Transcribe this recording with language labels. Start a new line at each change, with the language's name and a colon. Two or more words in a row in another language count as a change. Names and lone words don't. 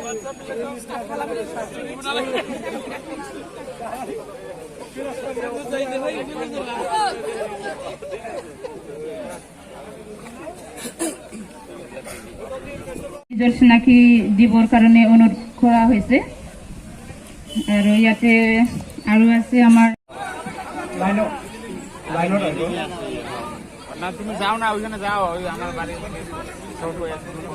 Assamese: চিনাকি দিবৰ কাৰণে অনুৰোধ কৰা হৈছে আৰু ইয়াতে আৰু আছে আমাৰ
Bangla: তুমি যাও না ওইখানে যাও ওই আমার বাড়ি সব হয়ে আছে